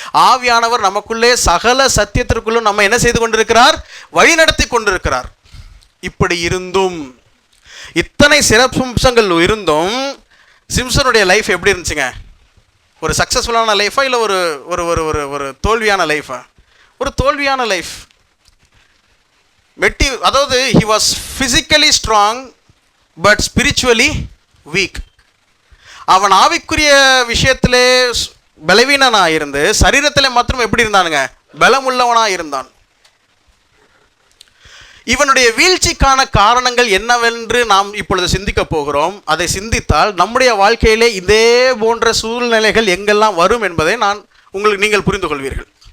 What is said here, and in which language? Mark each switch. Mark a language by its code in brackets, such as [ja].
[ta] ஆவியானவர் நமக்குள்ளே சகல சத்தியத்திற்குள்ளும் நம்ம என்ன செய்து கொண்டிருக்கிறார்? வழி நடத்தி கொண்டிருக்கிறார். இப்படி இருந்தும், இத்தனை சிறப்பம்சங்கள் இருந்தும் சிம்சனுடைய லைஃப் எப்படி இருந்துச்சுங்க? ஒரு சக்ஸஸ்ஃபுல்லான லைஃபா இல்லை ஒரு ஒரு ஒரு ஒரு தோல்வியான லைஃபா? ஒரு தோல்வியான லைஃப். [en] அதாவது he was physically strong but spiritually weak. [ta] அவன் ஆவிக்குரிய விஷயத்திலே பலவீனனாக இருந்து சரீரத்தில் மாத்திரம் எப்படி இருந்தானுங்க? பலமுள்ளவனாக இருந்தான். இவனுடைய வீழ்ச்சிக்கான காரணங்கள் என்னவென்று நாம் இப்பொழுது சிந்திக்க போகிறோம். அதை சிந்தித்தால் நம்முடைய வாழ்க்கையிலே இதே போன்ற சூழ்நிலைகள் எங்கெல்லாம் வரும் என்பதை நீங்கள் புரிந்து கொள்வீர்கள்.